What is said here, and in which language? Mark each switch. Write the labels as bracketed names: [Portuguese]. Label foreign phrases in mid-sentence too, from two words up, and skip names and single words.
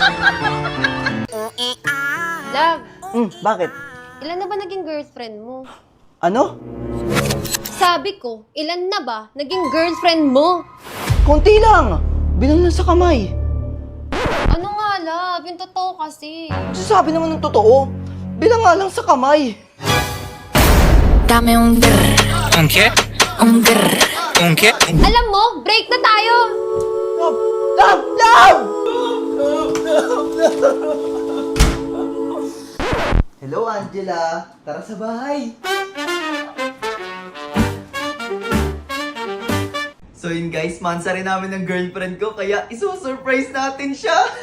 [Filipino] Love, Bakit? ilan na ba naging girlfriend mo? Ano? Sabi ko, ilan na ba naging girlfriend mo? Konti lang! Bilang lang sa kamay. Ano nga, love? Yung totoo kasi. Sabi naman ng totoo. Bilang nga lang sa kamay. [Spanish] Dame un grr, Un qué? un grr. Un qué? [Filipino] Alam mo, break na tayo! Love! Love! Love! Hello, Angela. Tara sa bahay. So yun guys, mansa rin namin ng girlfriend ko, kaya isusurprise natin siya.